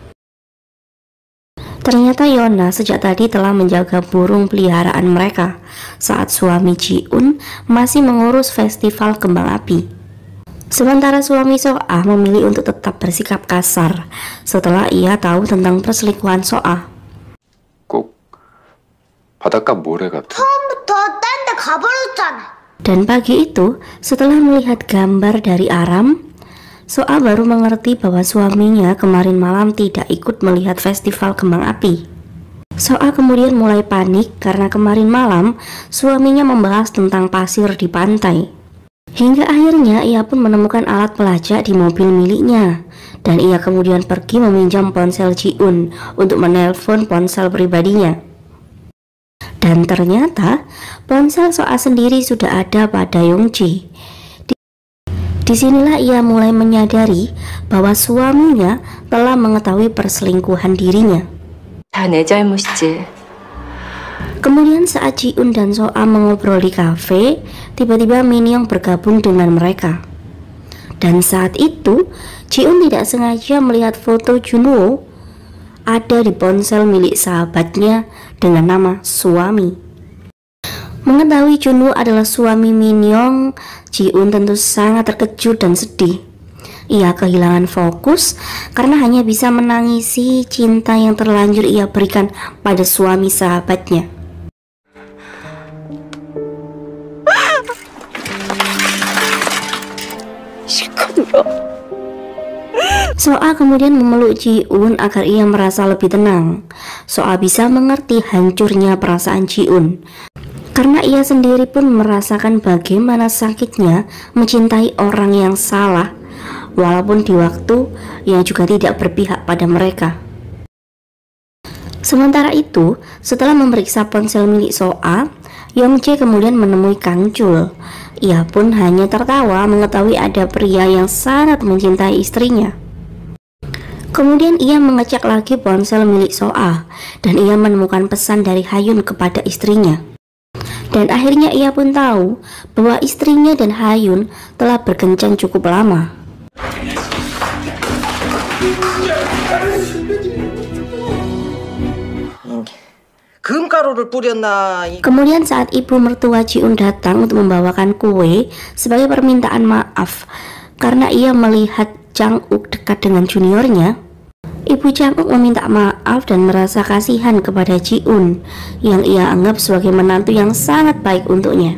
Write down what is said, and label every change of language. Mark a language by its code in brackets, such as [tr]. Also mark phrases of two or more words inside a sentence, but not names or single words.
[id] Ternyata Yona sejak tadi telah menjaga burung peliharaan mereka saat suami Ji-un masih mengurus festival kembang api. Sementara suami So-a memilih untuk tetap bersikap kasar setelah ia tahu tentang perselingkuhan So-a. [ko] 꼭 바닷가 모래 같아. 처음부터 딴 데 가버렸잖아. [id] Dan pagi itu, setelah melihat gambar dari Aram, So-a baru mengerti bahwa suaminya kemarin malam tidak ikut melihat festival kembang api. So-a kemudian mulai panik karena kemarin malam suaminya membahas tentang pasir di pantai. Hingga akhirnya ia pun menemukan alat pelacak di mobil miliknya. Dan ia kemudian pergi meminjam ponsel Ji-un untuk menelpon ponsel pribadinya. Dan ternyata ponsel So-a sendiri sudah ada pada Young-jae. Disinilah ia mulai menyadari bahwa suaminya telah mengetahui perselingkuhan dirinya. [ko] 다 내 잘못이지. [id] Kemudian saat Ji-un dan So-a mengobrol di kafe, tiba-tiba Min Young bergabung dengan mereka. Dan saat itu, Ji-un tidak sengaja melihat foto Junwoo ada di ponsel milik sahabatnya dengan nama suami. Mengetahui Junwoo adalah suami Min Young, Ji-un tentu sangat terkejut dan sedih. Ia kehilangan fokus karena hanya bisa menangisi cinta yang terlanjur ia berikan pada suami sahabatnya. So-a kemudian memeluk Ji-un agar ia merasa lebih tenang. So-a bisa mengerti hancurnya perasaan Ji-un karena ia sendiri pun merasakan bagaimana sakitnya mencintai orang yang salah, walaupun di waktu yang juga tidak berpihak pada mereka. Sementara itu, setelah memeriksa ponsel milik So-a, Young-jae kemudian menemui Kang Chul. Ia pun hanya tertawa mengetahui ada pria yang sangat mencintai istrinya. Kemudian ia mengecek lagi ponsel milik Soa dan ia menemukan pesan dari Hayun kepada istrinya. Dan akhirnya ia pun tahu bahwa istrinya dan Hayun telah berkencan cukup lama. [ko] 금가루를 뿌렸나? [id] Kemudian saat ibu mertua Ji-un datang untuk membawakan kue sebagai permintaan maaf karena ia melihat Chang-uk dekat dengan juniornya, ibu Chang-uk meminta maaf dan merasa kasihan kepada Ji-un yang ia anggap sebagai menantu yang sangat baik untuknya.